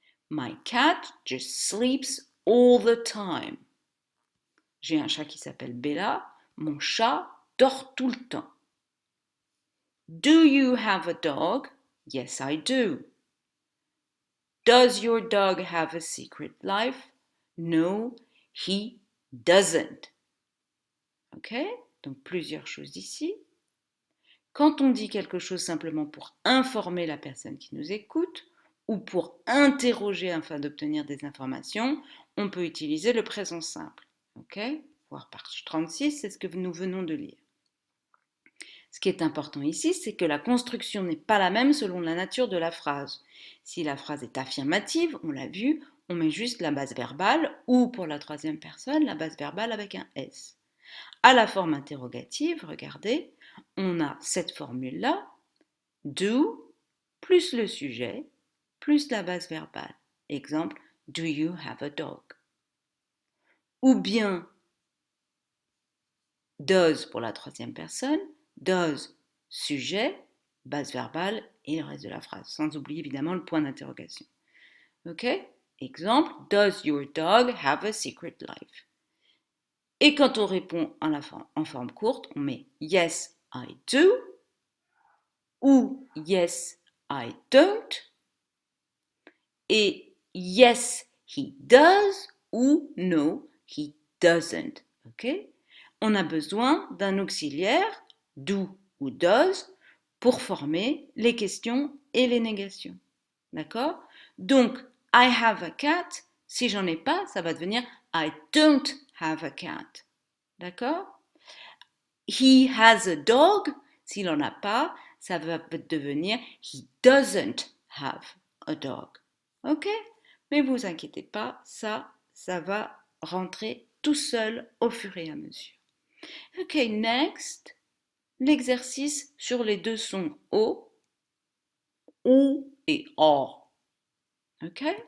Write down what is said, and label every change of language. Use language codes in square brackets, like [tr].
[en] My cat just sleeps all the time. [fr] J'ai un chat qui s'appelle Bella. Mon chat dort tout le temps. [en] Do you have a dog? Yes, I do. Does your dog have a secret life? No, he doesn't. Ok? [fr] Donc plusieurs choses ici. Quand on dit quelque chose simplement pour informer la personne qui nous écoute ou pour interroger afin d'obtenir des informations, on peut utiliser le présent simple. Ok? Voir page 36, c'est ce que nous venons de lire. Ce qui est important ici, c'est que la construction n'est pas la même selon la nature de la phrase. Si la phrase est affirmative, on l'a vu, on met juste la base verbale ou pour la troisième personne, la base verbale avec un S. À la forme interrogative, regardez, on a cette formule-là, do plus le sujet plus la base verbale. Exemple, [en] do you have a dog? [fr] Ou bien does pour la troisième personne, does sujet, base verbale et le reste de la phrase, sans oublier évidemment le point d'interrogation. Ok? Exemple, [en] does your dog have a secret life? [fr] Et quand on répond en forme courte, on met [en] yes, I do [fr] ou [en] yes, I don't [fr] et [en] yes, he does [fr] ou [en] no, he doesn't. [fr] Ok? On a besoin d'un auxiliaire, do ou does, pour former les questions et les négations. D'accord? Donc, [en] I have a cat, [fr] si j'en ai pas, ça va devenir [en] I don't have a cat. [fr] D'accord? [en] He has a dog, [fr] s'il n'en a pas, ça va devenir [en] he doesn't have a dog. [fr] Ok? Mais vous inquiétez pas, ça va rentrer tout seul au fur et à mesure. [en] Ok, next. [fr] L'exercice sur les deux sons O, OU et OR. Ok?